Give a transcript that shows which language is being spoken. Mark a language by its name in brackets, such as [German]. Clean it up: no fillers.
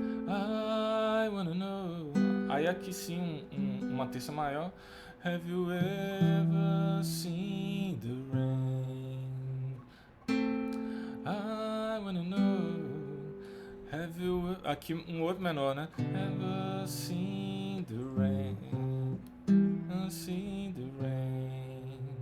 [English] I wanna know. [Portuguese] Aí aqui sim uma terça maior. [English] Have you ever seen the rain? I wanna know. Have you [Portuguese] aqui um outro menor, né? [English] Ever seen the rain? Seen the rain?